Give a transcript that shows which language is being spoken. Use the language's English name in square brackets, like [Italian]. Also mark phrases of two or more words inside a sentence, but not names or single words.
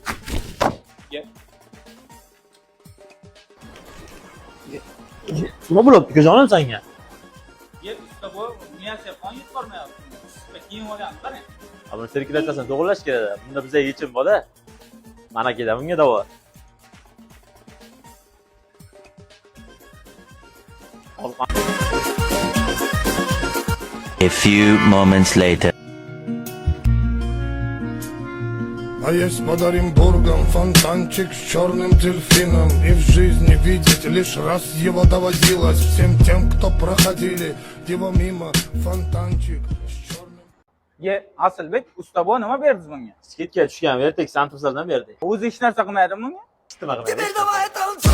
[Uzbek] Nima bo'libdi ukajonim senga? Usta bu, miyasiga qon yetib bormayapti. Kiyim olgan, qarang. Buni sirkilatasan, to'g'irlash kerak. Bunda bizga yechim bor-da. Mana keladi bunga davo. [English] A few moments later. [Russian] А есть подарим бургам фонтанчик с черным дельфином. И в жизни видеть лишь раз его доводилось. Всем тем, кто проходили его мимо, фонтанчик с черным... [Uzbek] Asilbek, usta bu nima berdingiz menga? Skidga tushgan verdik, Santoslardan berdik. O'zi hech narsa qilmaydimi bunga? Nima qilmaydi?